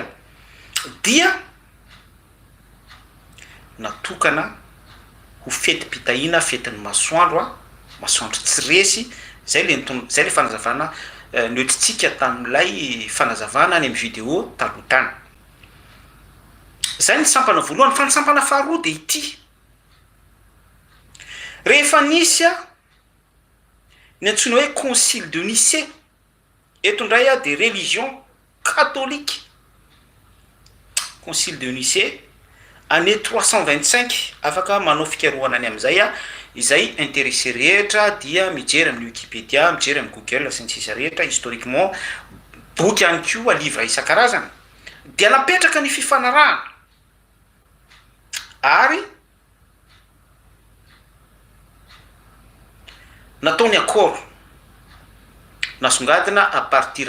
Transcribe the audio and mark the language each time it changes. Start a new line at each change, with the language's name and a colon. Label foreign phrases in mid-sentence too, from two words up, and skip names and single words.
Malagasy: Dia natokana ho fety-pitahina, fetin'ny masoandro masoandro tsy resy, zay le fanazavana noetitsika tamin'ilay fanazavana any amin'ny vidéo taloha tany. Zay ny sampana voalohany. Fa ny sampana faharoa de ity: rehefa nisy ny antsoina hoe
French: concile de Nicée,
Malagasy: eto indray de
French: religion catholique. Concile de Nicée année 325,
Malagasy: afaka manao fikarohana any amin'izay izay intéressé rehetra dia mijery amin'ny Wikipédia, mijery amin'ny Google sy ny sisa rehetra, historiquement boky ihany koa, livre isan-karazany. Dia napetraka ny fifanarahana ary natao ny accord nasongadina
French: à partir